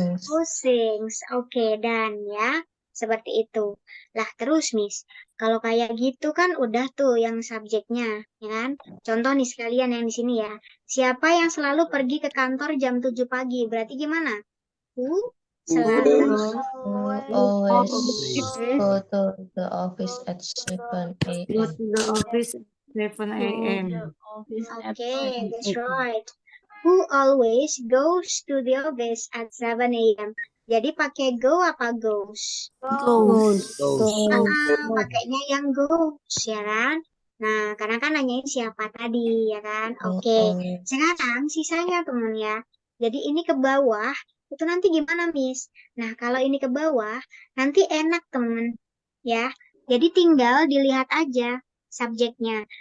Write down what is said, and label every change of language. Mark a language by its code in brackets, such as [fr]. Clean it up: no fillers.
[en] Who sings? [id] Oke, dan ya. Seperti itu. Lah terus, Miss. Kalau kayak gitu kan udah tuh yang subjeknya, ya kan? Contoh nih sekalian yang di sini ya. Siapa yang selalu pergi ke kantor jam 7 pagi? Berarti gimana? [en] Who [id] selalu [en] Always go to the office at 7 Go a.m. to the office at 7 a.m. Okay, that's right. Who always goes to the office at 7 a.m. [id] Jadi pakai go apa goes? [en] Goes. [id] Pakainya yang goes, ya kan? Nah, karena kan nanyain siapa tadi, ya kan? Oke, sekarang sisanya temen ya. Jadi ini ke bawah, itu nanti gimana, Miss? Nah, kalau ini ke bawah, nanti enak, temen. Ya, jadi tinggal dilihat aja subjeknya.